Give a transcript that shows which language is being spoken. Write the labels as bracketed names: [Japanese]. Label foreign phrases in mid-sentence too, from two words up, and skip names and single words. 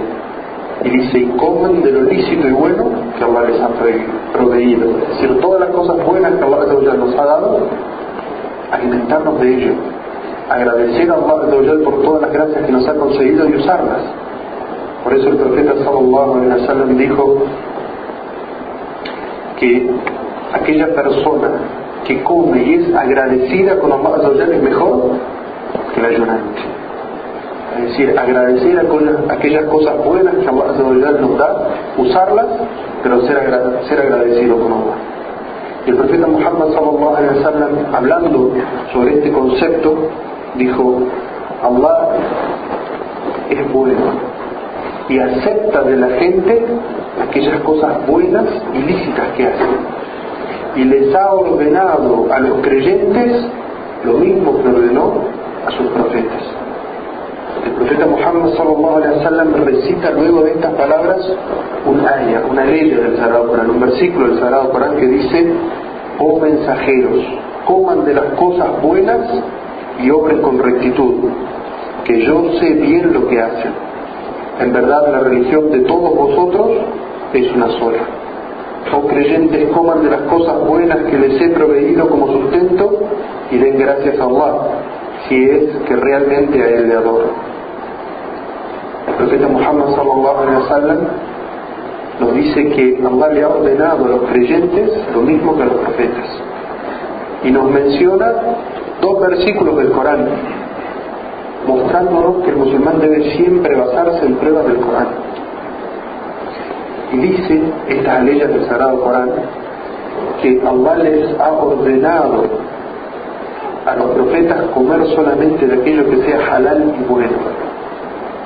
[Spanish] Y dice: y coman de lo lícito y bueno que Allah les ha proveído. Es decir, todas las cosas buenas que Allah nos ha dado, alimentarnos de ello, agradecer a Allah por todas las gracias que nos ha concedido y usarlas. Por eso el profeta [Arabic] صلى الله عليه وسلم [Spanish] dijo que aquella persona que come y es agradecida con Allah es mejor que el ayunante. Es decir, agradecer aquellas cosas buenas que Allah nos da, usarlas, pero ser agradecido con Allah. Y el profeta Muhammad [Arabic] صلى الله عليه وسلم, [Spanish] hablando sobre este concepto, dijo: Allah es bueno y acepta de la gente aquellas cosas buenas y lícitas que hacen, y les ha ordenado a los creyentes lo mismo que ordenó a sus profetas. El profeta Muhammad [Arabic] صلى الله عليه وسلم [Spanish] recita luego de estas palabras una ley del Sagrado Corán, un versículo del Sagrado Corán que dice: oh mensajeros, coman de las cosas buenas y obren con rectitud, que yo sé bien lo que hacen. En verdad la religión de todos vosotros es una sola. Oh creyentes, coman de las cosas buenas que les he proveído como sustento y den gracias a Allah, si es que realmente a Él le adoran. El profeta Muhammad [Arabic] صلى الله عليه وسلم [Spanish] nos dice que Allah le ha ordenado a los creyentes lo mismo que a los profetas, y nos menciona dos versículos del Corán, mostrándonos que el musulmán debe siempre basarse en pruebas del Corán. Y dice estas leyes del Sagrado Corán que Allah les ha ordenado a los profetas comer solamente de aquello que sea halal y bueno.